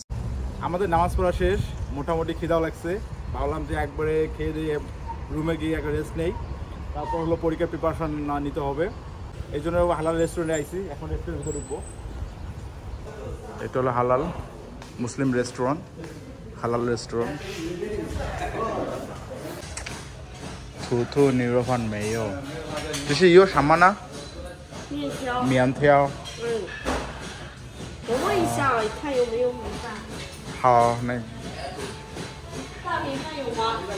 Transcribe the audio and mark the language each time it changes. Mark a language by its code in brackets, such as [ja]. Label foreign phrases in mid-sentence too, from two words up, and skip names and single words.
[bn] আমাদের নামাজ পড়া শেষ, মোটামুটি খিদাও লাগছে। ভাবলাম যে একবারে খেয়ে দিয়ে রুমে গিয়ে একটা রেস্ট নেই, তারপর হলো পরীক্ষার প্রিপারেশন না নিতে হবে। এই জন্য হালাল রেস্টুরেন্টে আইছি। এখন রেস্টুরেন্টের ভিতরে ঢুকবো। এটা হলো হালাল মুসলিম রেস্টুরেন্ট, হালাল রেস্টুরেন্ট। [zh] 图图牛肉饭没有，就是有什么呢？面条。我问一下，看有没有米饭。好，那大米饭有吗